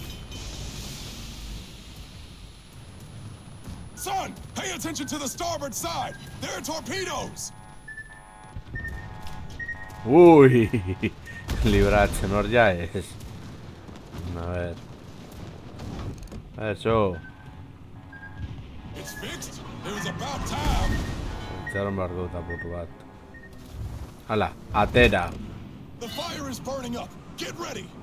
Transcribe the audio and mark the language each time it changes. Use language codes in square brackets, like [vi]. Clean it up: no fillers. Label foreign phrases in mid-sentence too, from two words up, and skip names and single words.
[en] Son, pay attention to the starboard side. There are torpedoes. Uy, [eu] libratzen hor ja ez. [es] A ver. Eso. [en] It's fixed. It was about time. [eu] Itxaron behar dut apur bat. Hala, atera. [en] The fire is burning up. Get ready.